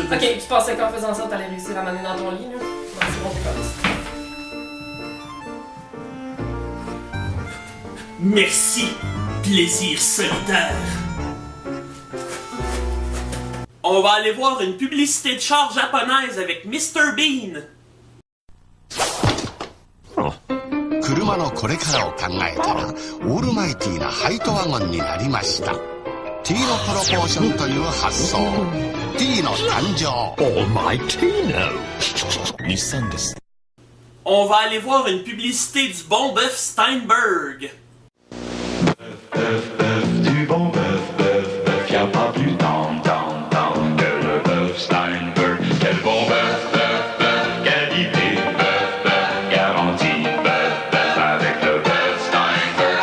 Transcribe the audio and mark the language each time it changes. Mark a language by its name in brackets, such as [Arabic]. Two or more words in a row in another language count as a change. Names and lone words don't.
[French] Ok, tu pensais qu'en faisant ça, t'allais réussir à m'amener dans ton lit, là? Non, c'est bon, t'es comme ça. Merci, plaisir solitaire. On va aller voir une publicité de char japonaise avec Mr. Bean. [Japanese] 車のこれからを考えたらオールマイティーなハイトワゴンになりました。 T のプロポーションという発想。 T の誕生。オーマイティーノ。日産です。 [French] On va aller voir une publicité du bon bœuf Steinberg. Du bon bœuf, y'a pas plus tant que le bœuf Steinberg. Quel bon bœuf, qualité, garantie, avec le bœuf Steinberg.